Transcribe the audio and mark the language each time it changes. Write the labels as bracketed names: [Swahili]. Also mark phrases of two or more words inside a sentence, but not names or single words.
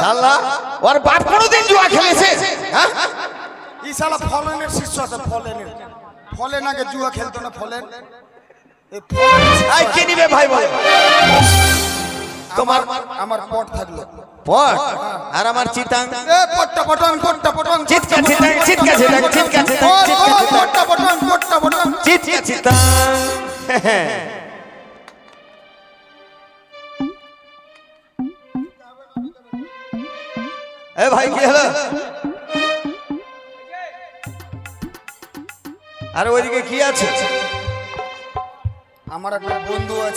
[Bangla] শালা ওর বাপ কোনোদিন জুয়া খেলেছে? হ্যাঁ? এই শালা ফলেনের শিষ্য আছে, ফলেনের। ফলেন আগে জুয়া খেলতো না, ফলেন। এই ফলেনের শিষ্য আই কে নিবে ভাই বলে? তোমার আমার পট থাকলো। পট আর আমার চিতাং। এ পট্টা পটন পট্টা পটন চিৎকা চিতাং চিৎকা চিতাং চিৎকা চিতাং চিৎকা চিতাং পট্টা পটন পট্টা পটন। চিৎকা চিতাং। এ ভাই কি হলো? আর ওইদিকে কি আছে? আমার একটা বন্ধু আছে,